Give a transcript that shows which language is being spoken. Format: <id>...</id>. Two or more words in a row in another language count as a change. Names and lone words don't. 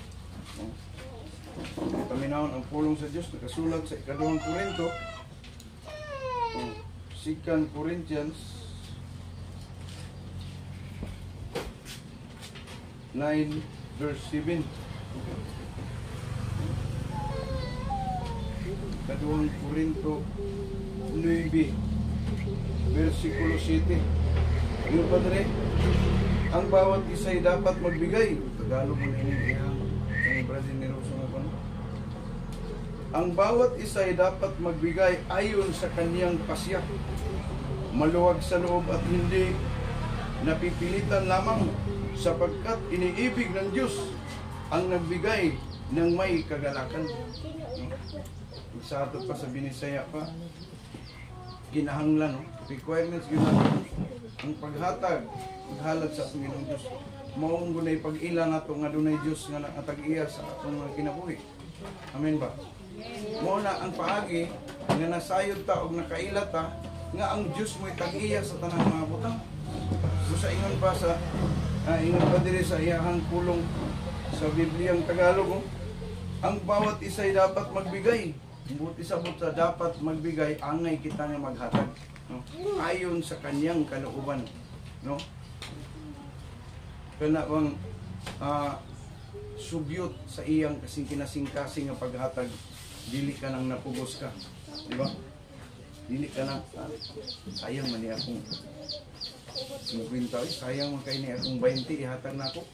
<ceb>Paminahon ang pulong sa Diyos, nakasulat sa ikaduhang Korinto, 2 Corinthians 9 verse 7. Kaduhang Korinto 9 versikulo 7.</ceb> <tl>Yung Padre, ang bawat isa'y dapat magbigay.</tl> <ceb>Tagalog mo nini ang Brazil ni Rosso nga kono.</ceb> <tl>Ang bawat isa'y dapat magbigay ayon sa kaniyang pasya, maluwag sa loob at hindi napipilitan lamang, sapagkat iniibig ng Diyos ang nagbigay ng may kagalakan.</tl> <ceb>Sa ato pa sa Binisaya pa, ginahanglan, requirements ginahanglan, ang paghatag, paghalad sa atong Ginoong Diyos. Maong gunay pag-ila nato nga dunay Diyos nga nakatag-iya sa atong mga kinabuhi. Amen ba? Mao na ang paagi nga nasayod ta og nakaila ta nga ang Diyos mo'y tag-iya sa tanang mga butang. So sa ingon pa sa ingon pa diri sa iyahang pulong sa Bibliang Tagalog,</ceb> <tl>ang bawat isa'y dapat magbigay.</tl> <ceb>Buti sabot sa</ceb> <tl>dapat magbigay,</tl> <ceb>angay kita nga maghatag, no?</ceb> <tl>Ayon sa kanyang kalooban, no?</tl> <ceb>Kana bang sugyot sa iyang kasing kinasing-kasing nga paghatag, dili ka nang napugos ka. Di ba? Dili ka nang, sayang man niya akong 50, sayang man kayo niya akong 20, ihatag na ako.</ceb>